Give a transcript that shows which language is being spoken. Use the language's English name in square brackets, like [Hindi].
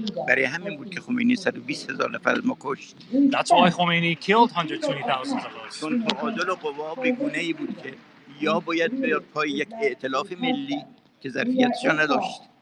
[Persian] برای همین بود که خمینی 120,000 نفر از ما کشت. [English] That's why Khomeini killed 120,000 of us. [Persian] چون تعادل قوا به گونه‌ای بود که یا باید بیاد پای یک ائتلاف ملی که ظرفیتش نداشت.